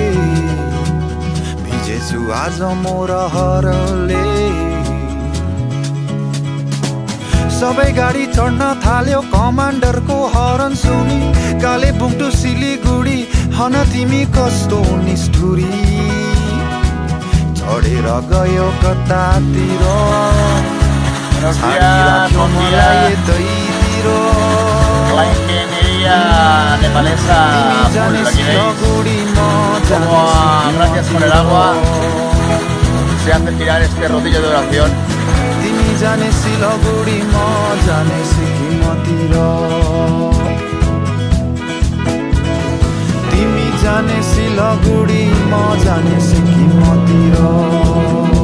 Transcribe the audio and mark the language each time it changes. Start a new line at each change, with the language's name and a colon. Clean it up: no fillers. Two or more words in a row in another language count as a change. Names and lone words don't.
Nepali: भिजेछु आज म रहरले सबै गाडी चढ्न थाल्यो कमान्डरको हरन सुनि कालेबुङ टु सिलिगुडी हन तिमी कस्तो निष्ठुरी चढेर गयो कतातिर छाडिराख्यो मलाई यतैतिर
Spanish: La ingeniería nepalesa
Nepali: सिलगुडी म
Spanish: como gracias por el agua se hace tirar este rodillo de oración.
Nepali: तिमी जाने सिलगुडी म जाने सिक्किमतिर तिमी जाने सिलगुडी म जाने सिक्किमतिर